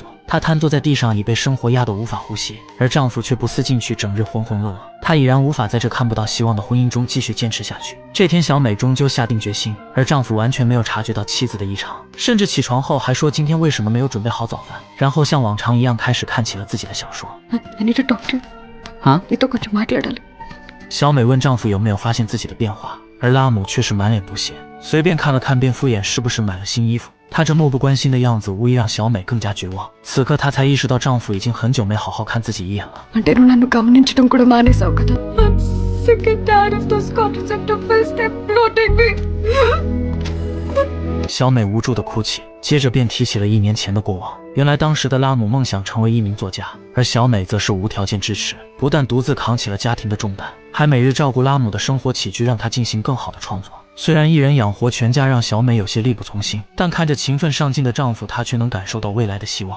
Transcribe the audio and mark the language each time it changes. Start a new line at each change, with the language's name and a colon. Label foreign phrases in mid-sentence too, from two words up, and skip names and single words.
Chinese: 她瘫坐在地上，已被生活压得无法呼吸，而丈夫却不思进取，整日浑浑噩噩。她已然无法在这看不到希望的婚姻中继续坚持下去。这天，小美终究下定决心，而丈夫完全没有察觉到妻子的异常，甚至起床后还说今天为什么没有准备好早饭，然后像往常一样开始看起了自己的小说。
English: I need to talk to you.
Telugu: Huh? నీతో కొంచెం మాట్లాడాలి.
Chinese: 小美问丈夫有没有发现自己的变化，而拉姆却是满脸不屑，随便看了看便敷衍是不是买了新衣服。他这漠不关心的样子无疑让小美更加绝望。此刻她才意识到丈夫已经很久没好好看自己一眼了。
Telugu: అంటే నువ్వు నన్ను గమనించడం కూడా మానేసావు కదా.
English: I'm sick and tired of those contraceptive pills bloating me.
Chinese: 小美无助地哭泣，接着便提起了1年前的过往。原来当时的拉姆梦想成为一名作家，而小美则是无条件支持，不但独自扛起了家庭的重担，还每日照顾拉姆的生活起居，让她进行更好的创作。虽然一人养活全家让小美有些力不从心，但看着勤奋上进的丈夫，她却能感受到未来的希望。